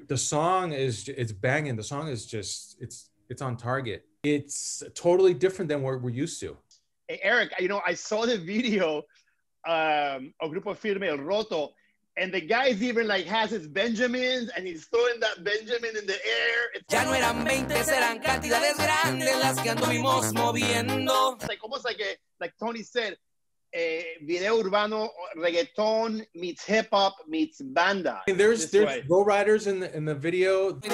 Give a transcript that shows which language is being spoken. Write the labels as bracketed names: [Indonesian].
[English] The song is, it's banging. The song is just, it's on target. It's totally different than what we're used to. Hey, Eric, you know, I saw the video of Grupo Firme, El Roto, and the guy's even like has his Benjamins and he's throwing that Benjamin in the air. [Spanish] It's ya no eran 20, eran cantidades grandes las que anduvimos moviendo. [English] It's like almost like Tony said, video urbano, reggaeton meets hip hop meets banda. And there's lowriders in the video.